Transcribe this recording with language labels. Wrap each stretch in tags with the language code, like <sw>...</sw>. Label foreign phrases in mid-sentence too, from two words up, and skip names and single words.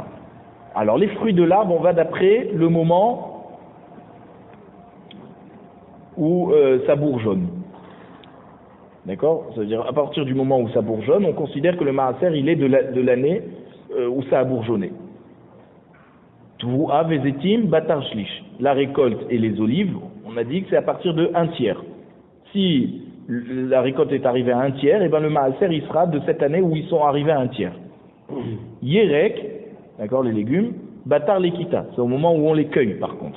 <fr>Alors les fruits de l'arbre, on va d'après le moment où ça bourgeonne. D'accord? Ça veut dire à partir du moment où ça bourgeonne, on considère que le Maaser il est de l'année où ça a bourgeonné.</fr> <he>תבואה וזיתים בתר שליש.</he> <fr>La récolte et les olives, on a dit que c'est à partir de 1/3. Si la récolte est arrivée à 1/3, et ben le maaser il sera de cette année où ils sont arrivés à 1/3. Yerek, d'accord, les légumes,</fr> <he>בתר לקיטה,</he> <fr>c'est au moment où on les cueille par contre.</fr>